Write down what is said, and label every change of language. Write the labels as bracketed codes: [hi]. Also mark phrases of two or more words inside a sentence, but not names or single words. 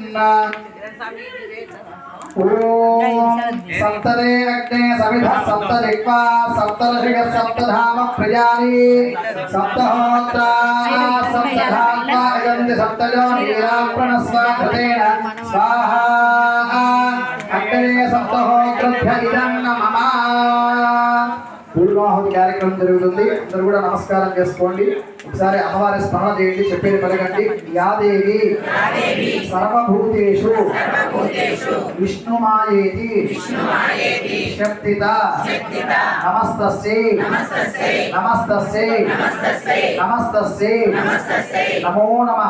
[sa] ओम सप्तदे अग्ने सविधः सप्तदिक्वा सप्तऋषिः सप्तधाम प्रजानि सप्तहोत्रा सप्तधात्मा अगन्ति सप्तजो नीराप्रणस्वाकृतेन स्वाहा अग्ने सप्तहोत्रभ्य इदं नमः [te] పూర్వాహుతి కార్యక్రమం జరుగుతుంది. అందరూ కూడా నమస్కారం చేసుకోండి. ఒకసారి అమ్మవారి స్మరణ చేయండి, చెప్పేది పలకండి. [sa] यादेवी सर्वभूतेषु विष्णुमायेति शक्तित नमस्तस्यै नमस्तस्यै नमस्तस्यै नमो नमः.